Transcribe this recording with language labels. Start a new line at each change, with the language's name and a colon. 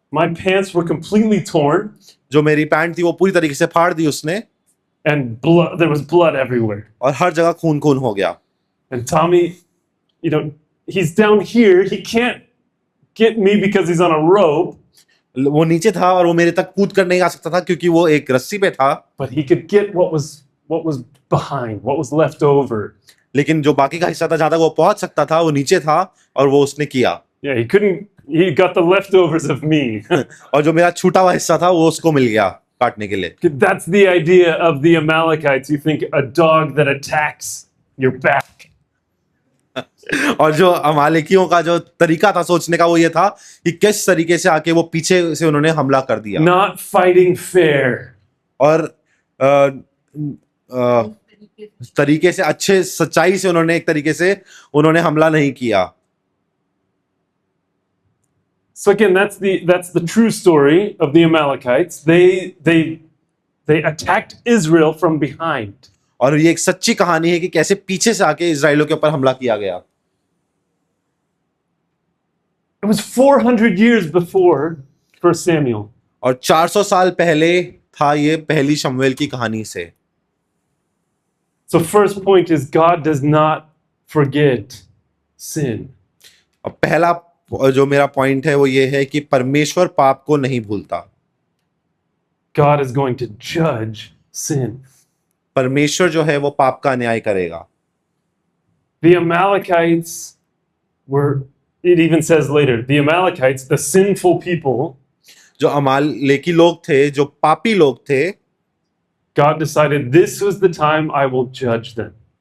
English: My pants were completely torn.
Hindi: जो मेरी pant थी वो पूरी तरीके से फाड़ दी उसने.
English: And there was blood everywhere.
Hindi: और हर जगह खून खून हो गया.
English: And Tommy, you know, he's down here. He can't get me because he's on a rope.
Hindi: वो नीचे था और वो मेरे तक कूद कर नहीं आ सकता था क्योंकि वो एक रस्सी पे था.
English: But he could get what was behind, what was left over.
Hindi: लेकिन जो बाकी का हिस्सा था जहां तक वो पहुंच सकता था वो नीचे था और वो उसने किया.
English: Yeah, he got the leftovers of me.
Hindi: और जो मेरा छूटा हुआ हिस्सा था वो उसको मिल गया काटने के लिए.
English: That's the idea of the Amalekites. You think a dog that attacks your back.
Hindi: और जो अमालेकियों का जो तरीका था सोचने का वो ये था कि किस तरीके से आके वो पीछे से उन्होंने हमला कर दिया.
English: Not fighting fair.
Hindi: और तरीके से अच्छे सच्चाई से उन्होंने एक तरीके से उन्होंने हमला नहीं किया.
English: So again, that's the true story of the Amalekites. They attacked Israel from behind.
Hindi: और ये एक सच्ची कहानी है कि कैसे पीछे से आके इजराइलियों के ऊपर हमला किया गया.
English: It was 400 years before 1 Samuel.
Hindi: और 400 साल पहले था ये पहली शमूएल की कहानी से.
English: So first point is God does not forget sin.
Hindi: अब पहला जो मेरा पॉइंट है वो ये है कि परमेश्वर पाप को नहीं भूलता.
English: God is going to judge sin.
Hindi: परमेश्वर जो है वो पाप का न्याय करेगा.
English: The Amalekites were, it even says later, the Amalekites, the sinful people,
Hindi: जो अमालेकी लोग थे, जो पापी लोग थे,
English: God decided this was the time I will judge them.